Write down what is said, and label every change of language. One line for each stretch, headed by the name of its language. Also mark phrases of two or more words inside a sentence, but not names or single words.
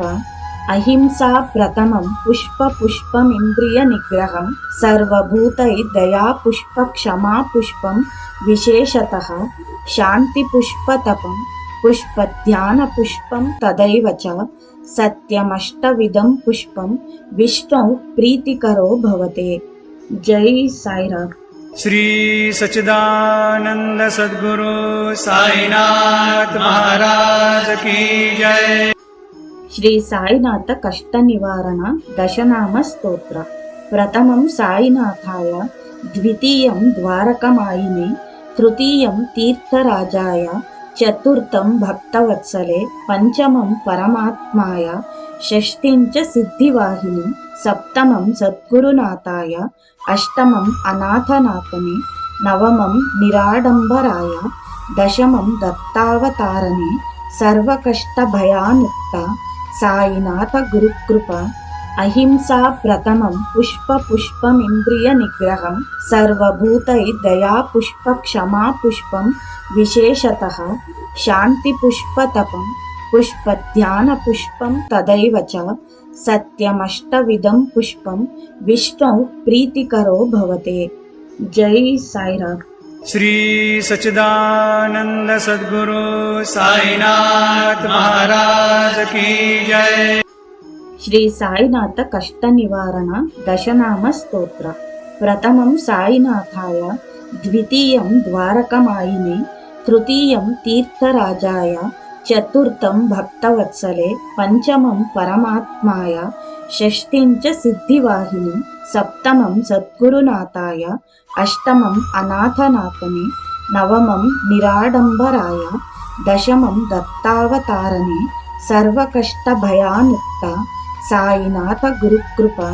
Sanskrit: అహింసా ప్రథమం పుష్పమింద్రియ నిగ్రహం, సర్వభూతై దయా పుష్ప క్షమా పుష్పం విశేషతః, శాంతి పుష్పతపం పుష్పధ్యాన పుష్పం తదైవ చ, సత్యమష్టవిధం పుష్పం విష్ణౌ ప్రీతికరో భవతే.
Hindi: జై సాయిరామ్. श्री सच्चिदानंद सद्गुरु साईनाथ महाराज की जय।
Sanskrit: శ్రీ సాయినాథ కష్ట నివారణ దశనామ స్తోత్ర. ప్రథమం సాయినాథాయ, ద్వితీయం ద్వారకమాయిని, తృతీయం తీర్థరాజాయ, చతుర్థం భక్తవత్సలే, పంచమం పరమాత్మాయ, షష్ఠిం చ సిద్ధివాహిని, సప్తమం సద్గురునాథాయ, అష్టమం అనాథనాథనే, నవమం నిరాడంబరాయ, దశమం దత్తావతారణే, సర్వకష్టభయానుక్త సాయినాథ గురుకృప. అహింసా ప్రథమం పుష్పమింద్రియ నిగ్రహం, సర్వభూతై దయా పుష్ప క్షమా పుష్పం विशेषतः शान्तिपुष्पतपं पुष्पध्यानपुष्पं तदैव च सत्यमष्टविधं पुष्पं विष्णौ प्रीतिकरो भवते।
Hindi: जय साईराम। श्री सच्चिदानंद सद्गुरु साईनाथ महाराज की जय।
Sanskrit: श्री साईनाथ कष्ट निवारण दशनाम स्तोत्र। प्रथमं साईनाथाय, द्वितीयं द्वारकमायिने, तृतीयं तीर्थराजाय, चतुर्थं भक्तवत्सले, पंचमं परमात्माय, षष्ठीं च सिद्धिवाहिनी, सप्तमं सद्गुरुनाथाय, अष्टमं अनाथनाथने, नवमं निराडम्बराय, दशमं दत्तावतारणे, सर्वकष्टभयान्मुक्ता साईनाथ गुरुकृपा।